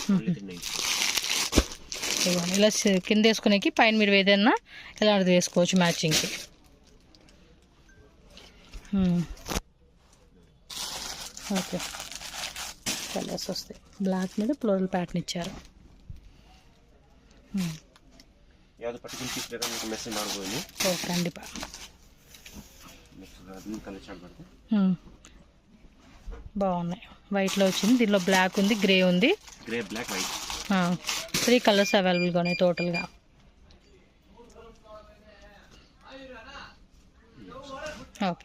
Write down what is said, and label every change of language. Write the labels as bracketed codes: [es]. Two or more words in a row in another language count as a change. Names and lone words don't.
[te] ఇలా కింద వేసుకునేకి, పైన మీరు ఏదైనా ఇలాంటిది వేసుకోవచ్చు మ్యాచింగ్కి. ఓకే. కలర్స్ వస్తాయి. బ్లాక్ మీద [en] floral pattern [te] ఇచ్చారు. [kn] ಯಾವುದು [en] particular piece [kn] ಬೇಕಾದ್ರೆ ನಿಮಗೆ ಮೆಸೇಜ್ ಮಾಡ್ಬೋದು. ಓ ಖಂಡಿತ. [te] నెక్స్ట్ ಅದನ್ನ [en] colour chart [te] పెడతా. బాగున్నాయి. వైట్లో వచ్చింది, దీనిలో బ్లాక్ ఉంది, గ్రే ఉంది. [en] grey, black, white [te] 3 కలర్స్ అవైలబుల్గా ఉన్నాయి టోటల్గా. ఓకే.